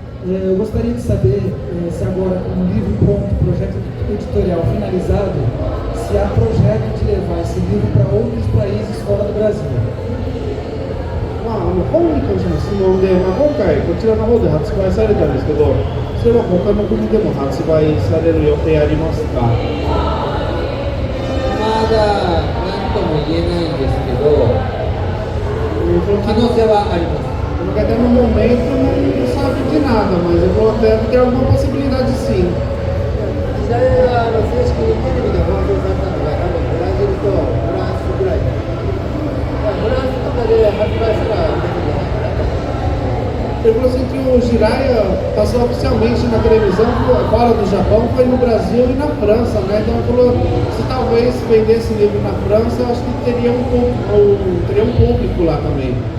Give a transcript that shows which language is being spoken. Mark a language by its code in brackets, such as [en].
[pt] Eu gostaria de saber se agora, com o livro pronto, projeto editorial finalizado, se há projeto de levar esse livro para outros países fora do Brasil. [ja] 本に関しての質問で、今回こちらの方で発売されたんですけど、それは他の国でも発売される予定ありますか？まだ何とも言えないんですけど、可能性はあります。 [pt] Porque até no momento não sabe de nada, mas eu vou até ter alguma possibilidade sim. [ja] 時代は正式にテレビで放送されたのが多分ブラジルとフランスぐらい。フランスとかで発売したら出てくるんじゃないかなと。 [pt] Ele falou assim que o Jiraiya passou oficialmente na televisão fora do Japão, foi no Brasil e na França, né? Então ele falou se talvez vendesse livro na França, eu acho que teria um público lá também.